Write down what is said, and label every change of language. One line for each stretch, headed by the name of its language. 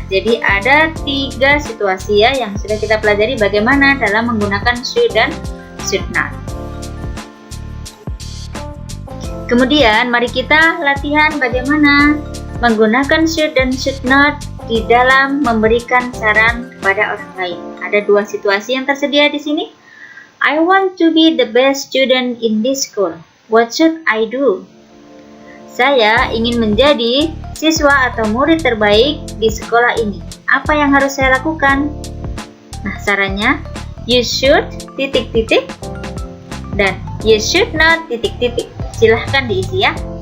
Indonesian: Jadi ada 3 situasi ya yang sudah kita pelajari bagaimana dalam menggunakan should dan should not. Kemudian mari kita latihan bagaimana menggunakan should dan should not di dalam memberikan saran kepada orang lain. Ada 2 situasi yang tersedia di sini.
English: I want to be the best student in this school. What should I do?
Indonesian: Saya ingin menjadi siswa atau murid terbaik di sekolah ini. Apa yang harus saya lakukan? Nah, sarannya,
English: you should ...
Indonesian: dan
English: you should not
Indonesian: ... Silahkan diisi ya.